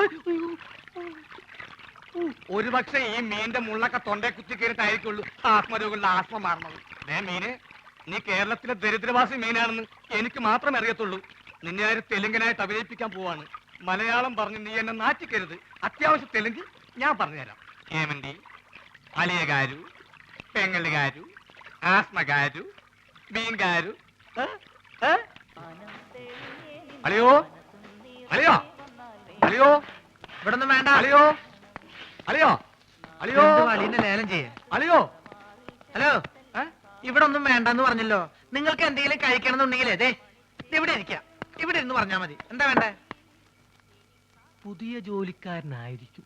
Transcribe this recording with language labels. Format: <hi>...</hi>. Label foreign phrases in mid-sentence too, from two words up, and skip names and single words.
<ml>ഒരുപക്ഷെ ഈ മീന്റെ മുള്ളൊക്കെ തൊണ്ടേ കുത്തി കയറിട്ടായിരിക്കുള്ളൂ ആത്മരോഗമുള്ള ആസ്മ മാറണത്. മീന്, നീ കേരളത്തിലെ ദരിദ്രവാസി മീനാണെന്ന് എനിക്ക് മാത്രമേ അറിയത്തുള്ളൂ. നിന്നെ ആര് തെലുങ്കനായിട്ട് അഭിനയിപ്പിക്കാൻ പോവാണ്. മലയാളം പറഞ്ഞ് നീ എന്നെ നാറ്റിക്കരുത്. അത്യാവശ്യം തെലുങ്ക് ഞാൻ പറഞ്ഞുതരാം.</ml> <te>ఏమండి అలియ గారు, పెంగళి గారు, ఆస్మ గారు, బీన్ గారు. అలియో అలియో అలియో</te> <ml>ഇവിടെ ഒന്നും വേണ്ട. അലിയോ അലിയോ അലിയോ അലീനെ ലേലം ചെയ്യേ. അലിയോ ഹലോ, ഇവിടെ ഒന്നും വേണ്ടെന്ന് പറഞ്ഞല്ലോ. നിങ്ങൾക്ക് എന്തെങ്കിലും കഴിക്കണമെന്നുണ്ടെങ്കിലേ ദേ ഇവിടെ ഇരിക്കാം. ഇവിടെ ഇരുന്ന് പറഞ്ഞാ മതി. എന്താ വേണ്ടേ? പുതിയ ജോലിക്കാരനായിരിക്കും.</ml>